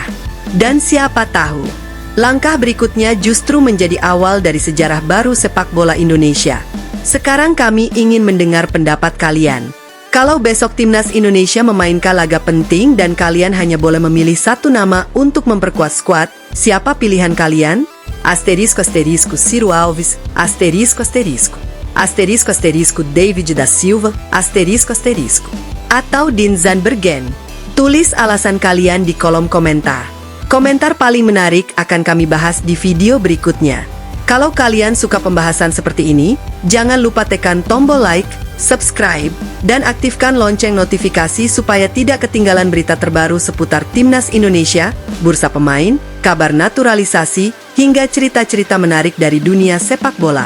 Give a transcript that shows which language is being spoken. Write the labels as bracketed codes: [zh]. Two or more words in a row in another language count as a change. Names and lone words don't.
[id] Dan siapa tahu, langkah berikutnya justru menjadi awal dari sejarah baru sepak bola Indonesia. Sekarang kami ingin mendengar pendapat kalian. Kalau besok Timnas Indonesia memainkan laga penting dan kalian hanya boleh memilih satu nama untuk memperkuat skuad, siapa pilihan kalian? [es] Asterisco asterisco Ciro Alves, asterisco asterisco. Asterisco asterisco David da Silva, asterisco asterisco. [id] Atau Dean Zandbergen. Tulis alasan kalian di kolom komentar. Komentar paling menarik akan kami bahas di video berikutnya. Kalau kalian suka pembahasan seperti ini, jangan lupa tekan tombol like, subscribe, dan aktifkan lonceng notifikasi supaya tidak ketinggalan berita terbaru seputar Timnas Indonesia, bursa pemain, kabar naturalisasi, hingga cerita-cerita menarik dari dunia sepak bola.